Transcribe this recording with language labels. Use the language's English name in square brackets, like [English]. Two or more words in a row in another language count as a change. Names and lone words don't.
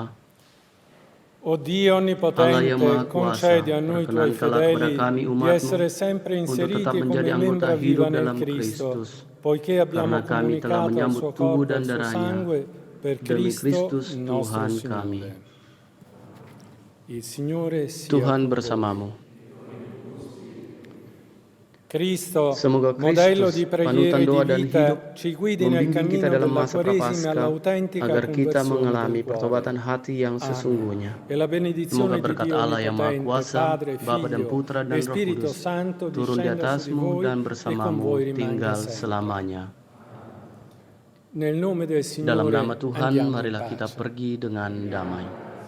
[Italian] O Dio [Indonesian] Allah yang [Italian] Onnipotente, [Indonesian] Maha Kuasa, [Italian] concedi a noi tuoi [Indonesian] perkenankanlah kepada [Italian] fedeli [Indonesian] kami [Italian] di [Indonesian] umatmu [Italian] essere sempre [Indonesian] untuk tetap [Italian] inseriti [Indonesian] menjadi [Italian] come [Indonesian] anggota [Italian] membra [Indonesian] hidup [Italian] viva nel [Indonesian] dalam [Italian] Cristo, [Indonesian] Kristus, [Italian] poiché abbiamo [Indonesian] karena kami telah [Italian] comunicato al [Indonesian] menyambut [Italian] suo [Indonesian] tubuh [Italian] corpo e [Indonesian] dan [Italian] al suo [Indonesian] darahnya [Italian] sangue per [Indonesian] demi [Italian] Cristo [Indonesian] Kristus [Italian] il nostro [Indonesian] Tuhan [Italian] Signore. [Indonesian] kami. [Italian] Il Signore sia [Indonesian] Tuhan [Italian] con voi. [Indonesian] bersamamu. [Italian] Cristo, [Indonesian] Semoga [Italian] modello [Indonesian] Kristus, [Italian] di preghiera [Indonesian] panutan [Italian] e di [Indonesian] doa dan [Italian] vita, [Indonesian] hidup, [Italian] ci guidi nel [Indonesian] membimbing kita [Italian] cammino [Indonesian] dalam [Italian] della [Indonesian] masa [Italian] Quaresima [Indonesian] Prapaskah, [Italian] all'autentica [Indonesian] agar kita [Italian] conversione [Indonesian] mengalami [Italian] del cuore. [Indonesian] pertobatan hati yang sesungguhnya. [Italian] E la benedizione [Indonesian] Semoga [Italian] di [Indonesian] berkat [Italian] Dio [Indonesian] Allah yang Maha [Italian] Onnipotente, [Indonesian] Kuasa, [Italian] Padre, [Indonesian] Bapa dan [Italian] Figlio [Indonesian] Putra [Italian] e [Indonesian] dan Roh [Italian] Spirito [Indonesian] Kudus, [Italian] Santo [Indonesian] turun di [Italian] discenda su di [Indonesian] atasmu [Italian] voi [Indonesian] dan [Italian] e con [Indonesian] bersamamu [Italian] voi rimanga [Indonesian] tinggal [Italian] sempre. [Indonesian] selamanya. [Italian] Nel nome del [Indonesian] Dalam [Italian] Signore [Indonesian] nama Tuhan, [Italian] andiamo in [Indonesian] marilah kita [Italian] pace. [Indonesian] pergi dengan damai.